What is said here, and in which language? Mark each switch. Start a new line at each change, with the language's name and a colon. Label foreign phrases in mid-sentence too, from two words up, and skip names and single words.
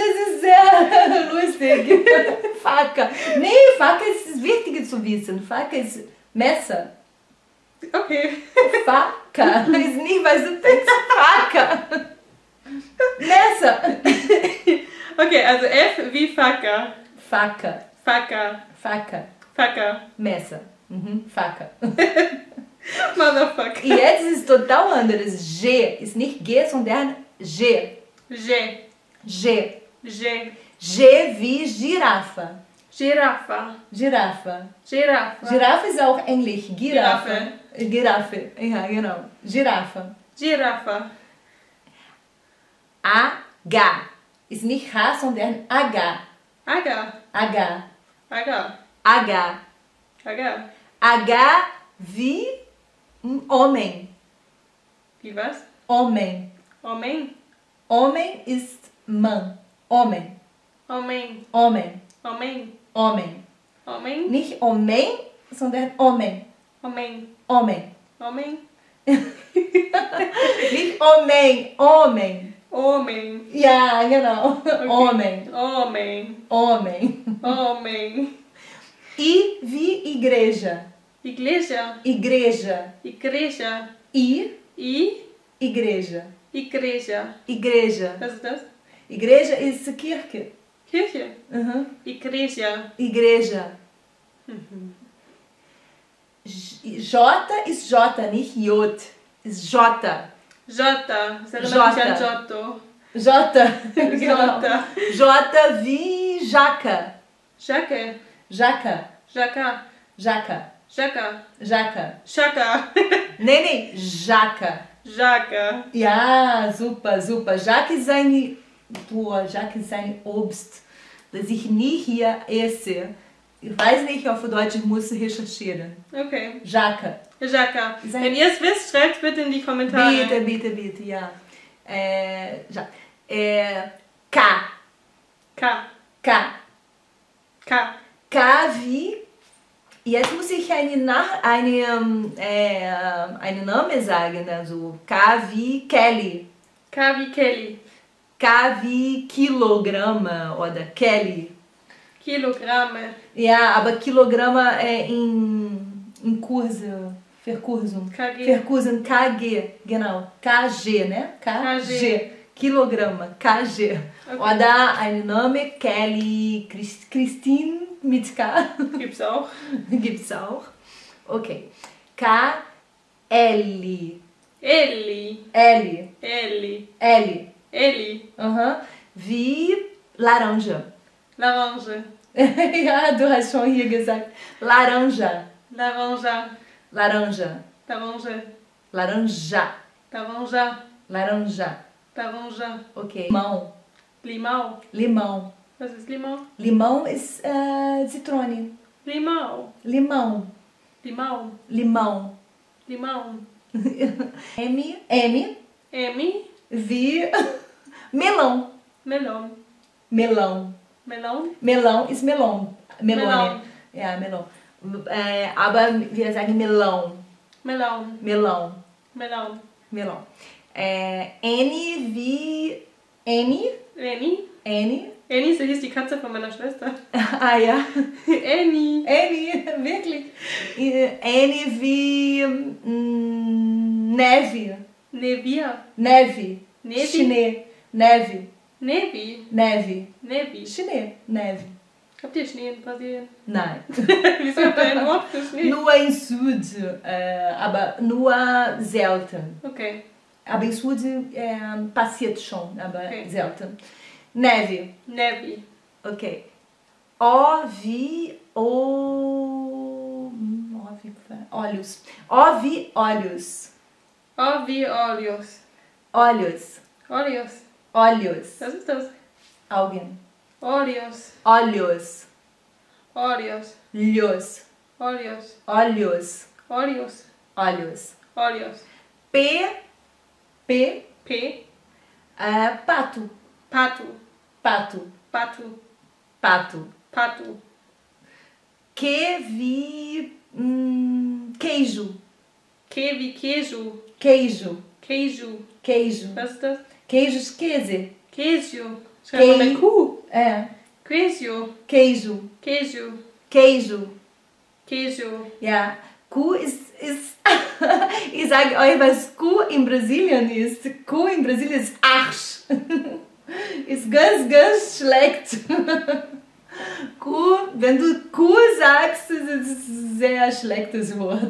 German: Das ist sehr lustig. Faca. Nee, Faca ist wichtig zu wissen. Faca ist Messer. Okay. Faca. Ist nicht, was du denkst. Faca. Messer. Okay, also F wie Faca. Faca. Faca. Faca. Faca. Messer. Faca. Motherfucker. E jetzt ist total anderes. G. Ist nicht G, sondern G. G. G. G. G wie Girafa. Giraffa. Girafa. Giraffa. Giraffe ist auch Englisch. Giraffe. Giraffe. Ja, genau. Girafa. Giraffa. H. Ist nicht H, sondern H. Aga. H. Aga. H. Aga. H wie Homem. Wie was? Homem. Homem. Homem ist Mann. Homem. Homem. Homem. Homem. Homem. Homem. Nicht Homem, sondern Homem. Homem. Homem. Homem. Nicht Homem. Homem. Homem. Ja, genau. Homem. Homem. Homem. Homem. I wie Igreja. Igreja. Igreja. Igreja. I. Igreja. Igreja. Igreja. Igreja. Was ist das? Igreja ist Kirche. Kirche. Mhm. Igreja. Igreja. J ist J, nicht J. Ist J. Jota. Das erinnert Jota. mich an Giotto. J. Genau. Jota. J wie Jaca. Jacke. Jaca. Jacka. Jaca. Jaca. Jaca. Schaka. Nee, Jaca. Jaca. Ja, super, super. Jaca ist ein Obst, das ich nie hier esse. Ich weiß nicht, auf Deutsch, ich muss recherchieren. Okay. Jaca. Jaca. Wenn ihr es wisst, schreibt es bitte in die Kommentare. Bitte, ja. K. K. K. K. K wie... Jetzt muss ich einen Namen sagen, also K wie Kelly. K wie Kelly. K wie Kilograma oder Kelly. Kilogramme. Ja, aber Kilograma in Kurse, Verkursen. KG. Verkursen, KG, genau. KG, né? KG. Kilograma, KG. Okay. Oder ein Name, Kelly, Christine mit K. Gibt's auch. Gibt's auch. Okay. K, L. Elli. L. Elli. L. Elli. Wie laranja. Laranja. Ja, du hast schon hier gesagt. Laranja. Laranja. Laranja. Laranja. Laranja. Laranja. Laranja. Laranja. Okay. Limão. Limão. Limão. Was ist Limão? Limão ist Zitrone. Limão. Limão. Limão. Limão. Limão. M. Emi. Wie melão. Melão. Melão. Melão. Melão ist Melon. Melone. Melão. Ja, Melon. Aber wir sagen Melão. Melão. Melão. Melão. Melão. N wie Annie. Annie. Annie. Annie, so hieß die Katze von meiner Schwester. Ah ja. Annie. Annie, wirklich. Annie wie Neve. Nevia. Neve. Neve. Schnee. Neve. Nevi. Neve. Nevi. Schnee. Neve. Habt ihr Schnee in Brasilien? Nein. Wieso habt ihr ein Wort für Schnee? Nur im Süden, aber nur selten. Okay. Aber im Süden passiert schon, aber Okay. selten. Neve. Nevi. Ok. O wie olhos. O wie olhos. O wie Olios. Olhos. Olios. Olhos. Was ist das? Augen. Olios. Olhos. Olios. Lhos. Olios. Olhos. Olios. Olhos. Olios. P. P. Pato. Pato. Pato. Pato. Pato. Pato. Que vi queijo. Que wie Queijo. Queijo. Queijo. Queijo. Was ist das? Queijos Käse. Queijo. Schreib mal mit Q. Queijo. Queijo. Queijo. Queijo. Queijo. Queijo. Ja. Q ist ich sage euch, was Q in Brasilien ist. Q in Brasilien ist Arsch. Ist ganz schlecht. Q, wenn du Q sagst, ist es ein sehr schlechtes Wort.